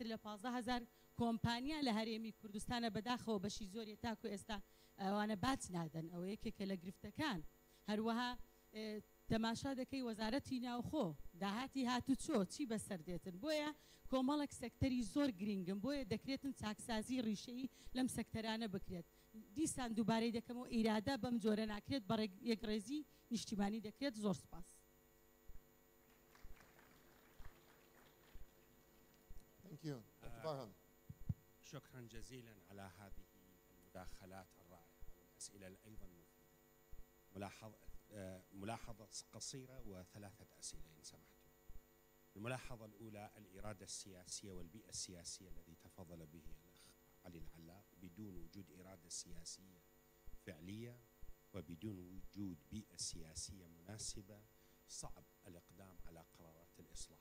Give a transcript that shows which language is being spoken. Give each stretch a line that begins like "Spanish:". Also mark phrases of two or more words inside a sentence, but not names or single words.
Central Kurdish: لە 15,000 کۆمپانیا لە هەرێمی کوردستانە بەداخەوە بەشی زۆری تاکو ئێستا ئەوانە بات نادەن ئەوە یەکێکە لە گرفتەکان هەروەها تەماشا دەکەی وەزارەتی ناوخۆ داهاتی هاتو چۆ چی بەسەر دێتن بۆیە کۆمەڵێک سەکتەری زۆر گرنگم بۆیە دەکرێتن چاکسازی ڕیشەیی لەم سەکتەرانە بکرێت دیسان دووبارەی دەکەمەوە ئیرادە بەم جۆرە ناکرێت بە یەکڕێزی نیشتیمانی دەکرێت زۆر سپاس
English: Thank you. Dr. Farhan.
Arabic: شكرا جزيلا على هذه المداخلات الرائعة والأسئلة أيضا مفيدة. ملاحظة قصيرة وثلاثة أسئلة إن سمحتم. الملاحظة الأولى الإرادة السياسية والبيئة السياسية الذي تفضل به الأخ علي العلاق بدون وجود إرادة سياسية فعلية وبدون وجود بيئة سياسية مناسبة صعب الإقدام على قرارات الإصلاح.